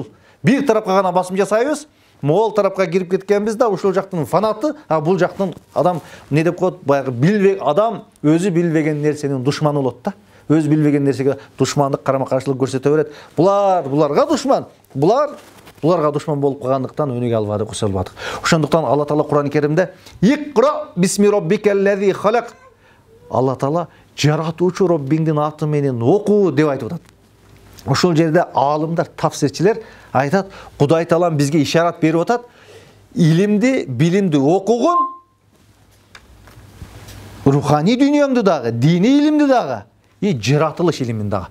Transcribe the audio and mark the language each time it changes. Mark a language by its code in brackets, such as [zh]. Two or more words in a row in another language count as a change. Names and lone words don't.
[ky] Бир тарапка гана басым жасайбыз, могул тарапка кирип кеткенбиз да, ушул жактын фанаты, а бул жактын адам не деп коет, баягы билбеген адам өзү билбеген нерсенин душманы болот да. Өзү билбеген нерсеге душмандык, карама-каршылык көрсөтө берет. Буларга душман. Буларга душман болуп калгандыктан өнүгө албадык, өсө албадык. Ошондуктан Алла Таала Кур'ан-ы Керимде [ar] «اقرأ باسم ربك الذي خلق». [ky] Алла Таала жаратуучу Роббиңдин аты менен оку деп айтып атат. Ошол жерде алымдар, тафсирчилер айтат, Кудай Таалам бизге ишарат берип атат, илимди, билимди окугун, руханий дүйнөңдү дагы, дини илимди дагы жаратылыш илимин дагы.